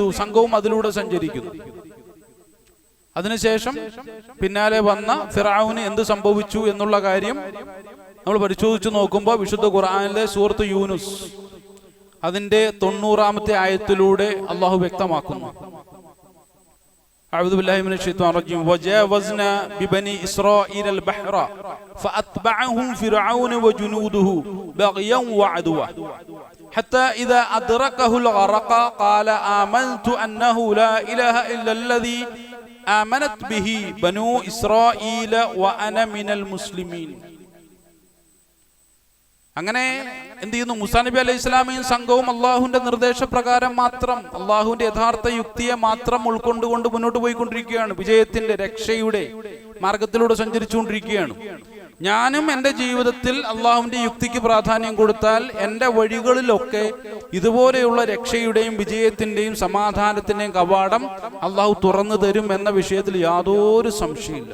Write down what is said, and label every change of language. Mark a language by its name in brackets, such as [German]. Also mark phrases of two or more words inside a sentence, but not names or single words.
[Malayalam] സംഘവും അതിലൂടെ സഞ്ചരിക്കുന്നു. അതിനുശേഷം പിന്നാലെ വന്ന ഫിറഔന് എന്ത് സംഭവിച്ചു എന്നുള്ള കാര്യം നമ്മൾ പരിശോധിച്ചു നോക്കുമ്പോൾ വിശുദ്ധ ഖുർആനിലെ സൂറത്ത് യൂനുസ് അതിന്റെ 90-ാമത്തെ ആയത്തിലൂടെ അള്ളാഹു വ്യക്തമാക്കുന്നു. [Arabic] أعوذ بالله من الشيطان الرجيم وجاوزنا ببني إسرائيل البحر فأتبعهم فرعون وجنوده بغيا وعدوا حتى إذا أدركه الغرق قال آمنت أنه لا إله إلا الذي آمنت به بنو إسرائيل وأنا من المسلمين. [Malayalam] അങ്ങനെ എന്ത് ചെയ്യുന്നു? മൂസാ നബി അലൈഹി സ്വലാമയും സംഘവും അള്ളാഹുവിന്റെ നിർദ്ദേശപ്രകാരം മാത്രം, അള്ളാഹുവിന്റെ യഥാർത്ഥ യുക്തിയെ മാത്രം ഉൾക്കൊണ്ടുകൊണ്ട് മുന്നോട്ട് പോയിക്കൊണ്ടിരിക്കുകയാണ്. വിജയത്തിന്റെ രക്ഷയുടെ മാർഗത്തിലൂടെ സഞ്ചരിച്ചുകൊണ്ടിരിക്കുകയാണ്. ഞാനും എൻ്റെ ജീവിതത്തിൽ അള്ളാഹുവിന്റെ യുക്തിക്ക് പ്രാധാന്യം കൊടുത്താൽ എൻ്റെ വഴികളിലൊക്കെ ഇതുപോലെയുള്ള രക്ഷയുടെയും വിജയത്തിന്റെയും സമാധാനത്തിന്റെയും കവാടം അള്ളാഹു തുറന്നു തരും എന്ന വിഷയത്തിൽ യാതൊരു സംശയമില്ല.